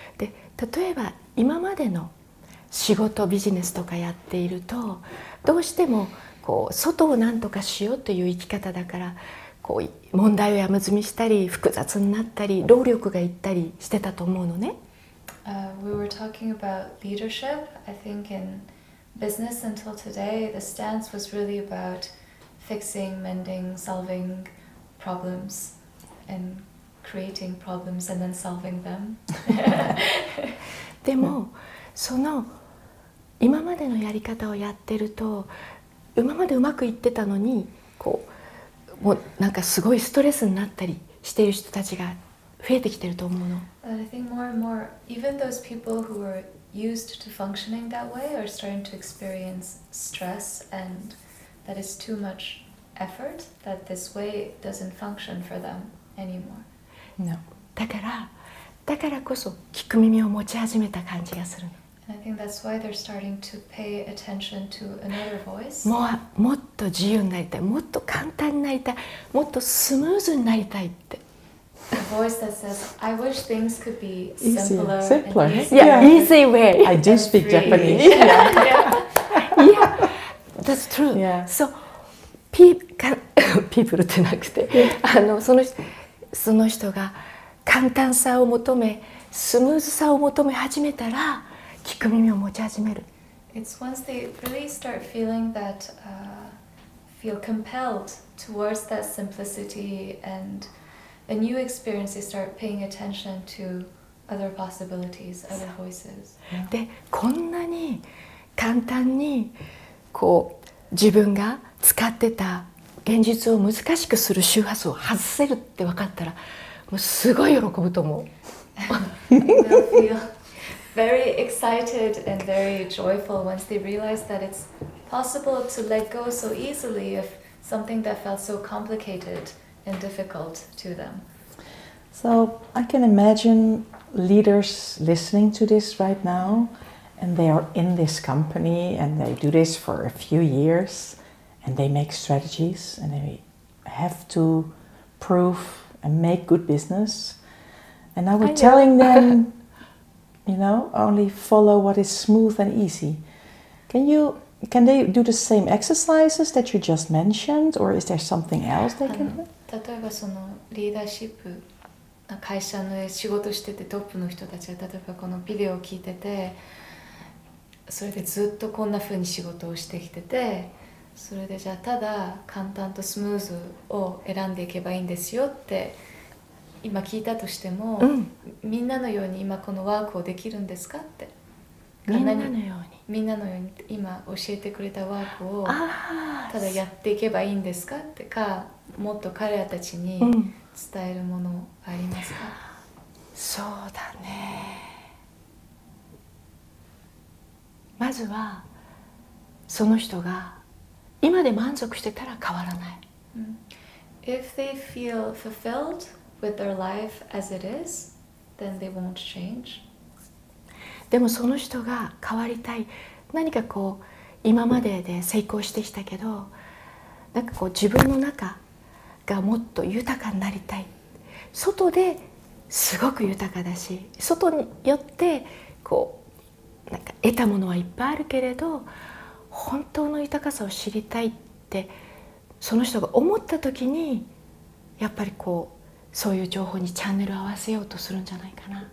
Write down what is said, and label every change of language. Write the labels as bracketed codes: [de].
[ja] で、例えば今までの仕事ビジネスとかやっているとどうしてもこう外を何とかしようという生き方だからこう問題を山積みしたり複雑になったり労力がいったりしてたと思うのね。 [en] We were talking about leadership. I think in business until today, the stance was really about fixing, mending, solving problems, and creating problems and then solving them. [ja] でもその今までのやり方をやってると今までうまくいってたのにこうもうなんかすごいストレスになったりしている人たちが増えてきてると思うの。 [en] I think more and more, even those people who were used to functioning that way are starting to experience stress and that is too much effort, that this way doesn't function for them anymore. No. [ja] だからこそ聞く耳を持ち始めた感じがするの。 [en] And I think that's why they're starting to pay attention to another voice. [ja] もっと自由になりたい、もっと簡単になりたい、もっとスムーズになりたいって。 [en] A voice that says, "I wish things could be simpler." Yeah, easy way. I do speak Japanese. Yeah, that's true. Yeah. So, people [ja] ってなくて、その人が簡単さを求め、スムーズさを求め始めたら、聞く耳を持ち始める。 [en] It's once they really start feeling that, feel compelled towards that simplicity and a new experience, they start paying attention to other possibilities, other voices. [ja] で、こんなに簡単にこう自分が使ってた現実を難しくする周波数を外せるって分かったら、もうすごい喜ぶと思う。 [en] They'll feel very excited and very joyful once they realize that it's possible to let go so easily of something that felt so complicated and difficult to them. So I can imagine leaders listening to this right now, and they are in this company and they do this for a few years and they make strategies and they have to prove and make good business. And now we're telling them, only follow what is smooth and easy. Can they do the same exercises that you just mentioned, or is there something else they can do? [ja] 例えばそのリーダーシップ会社の仕事しててトップの人たちが例えばこのビデオを聞いててそれでずっとこんな風に仕事をしてきててそれでじゃあただ簡単とスムーズを選んでいけばいいんですよって今聞いたとしても、みんなのように今このワークをできるんですかって。みんなのように。みんなのように今教えてくれたワークをただやっていけばいいんですかってか、もっと彼らたちに伝えるものありますか？そうだね。まずはその人が今で満足してたら変わらない。 [en] If they feel fulfilled with their life as it is, then they won't change. [ja] でもその人が変わりたい、何かこう今までで成功してきたけど、なんかこう自分の中がもっと豊かになりたい。外ですごく豊かだし、外によってこうなんか得たものはいっぱいあるけれど、本当の豊かさを知りたいってその人が思った時に、やっぱりこうそういう情報にチャンネルを合わせようとするんじゃないかな。